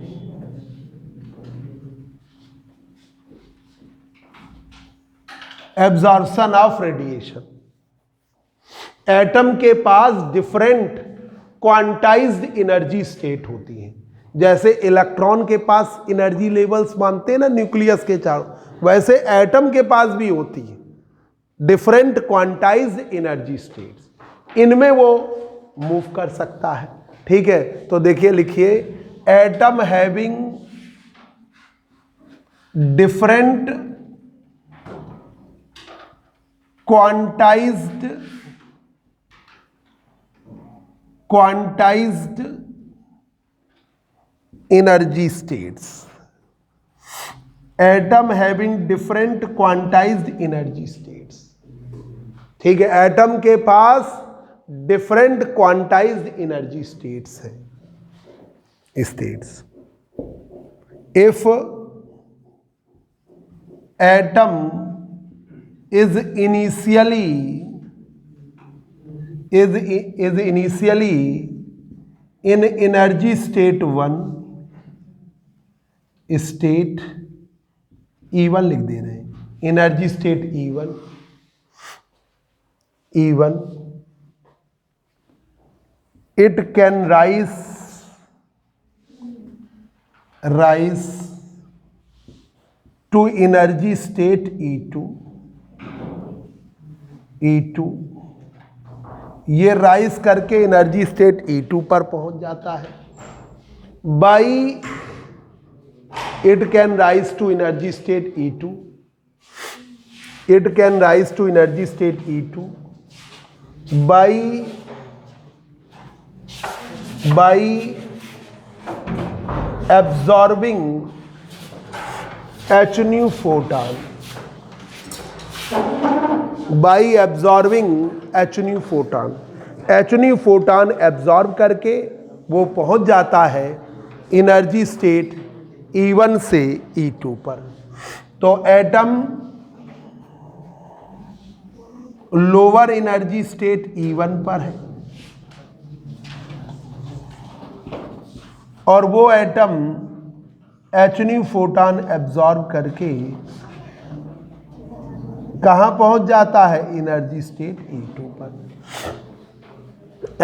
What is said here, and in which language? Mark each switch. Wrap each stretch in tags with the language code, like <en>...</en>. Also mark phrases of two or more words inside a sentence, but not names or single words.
<en>absorption of radiation,</en> <hi>एटम के पास</hi> <en>different quantized energy state</en> <hi>होती हैं, जैसे इलेक्ट्रॉन के पास</hi> <en>energy levels</en> <hi>मानते हैं ना न्यूक्लियस के चारों, वैसे एटम के पास भी होती है</hi> <en>different quantized energy states,</en> <hi>इनमें वो मूव कर सकता है, ठीक है। तो देखिए लिखिए,</hi> <en>atom having different quantized energy states, atom having different quantized energy states,</en> <hi>ठीक है, एटम के पास</hi> <en>different quantized energy states है, states। if atom is initially in energy state 1, state E1</en> <hi>लिख दे रहे हैं,</hi> <en>energy state E1, it can rise to energy state E2,</en> <hi>ये राइज करके</hi> <en>energy state</en> <hi>E2 पर पहुंच जाता है, बाई</hi> <en>it can rise to energy state E2, it can rise to energy state E2 by absorbing h nu photon, by absorbing h nu photon, h nu photon</en> <hi>एब्जॉर्ब करके वो पहुंच जाता है</hi> <en>energy state E1</en> <hi>से E2 पर। तो एटम</hi> <en>lower energy state</en> <hi>E1 पर है और वो एटम</hi> <en>h nu photon</en> <hi>एब्जॉर्ब करके कहाँ पहुंच जाता है,</hi> <en>energy state</en> <hi>E2 पर।</hi>